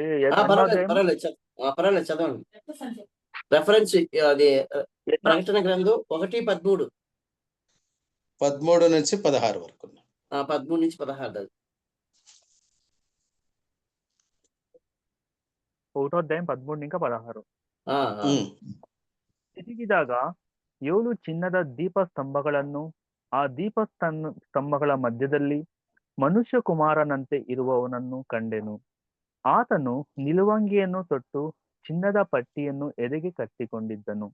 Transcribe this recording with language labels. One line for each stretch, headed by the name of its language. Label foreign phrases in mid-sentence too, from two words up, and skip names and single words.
Telugu: పర్వాలేదు చదవండి. రెఫరెన్స్ అది ప్రకటన గ్రంథం 1:13. 13 నుంచి 16 వరకు. 13 నుంచి 16. 1వ అధ్యాయం 13 ఇంకా 16.
Kannada: ತಿರುಗಿದಾಗ 7 ಚಿನ್ನದ ದೀಪಸ್ತಂಭಗಳನ್ನು, ಆ ದೀಪಸ್ತಂಭಗಳ ಮಧ್ಯದಲ್ಲಿ ಮನುಷ್ಯ ಕುಮಾರನಂತೆ ಇರುವವನನ್ನು ಕಂಡೆನು. ಆತನು ನಿಲುವಂಗಿಯನ್ನು ತೊಟ್ಟು ಚಿನ್ನದ ಪಟ್ಟಿಯನ್ನು ಎದೆಗೆ ಕಟ್ಟಿಕೊಂಡಿದ್ದನು.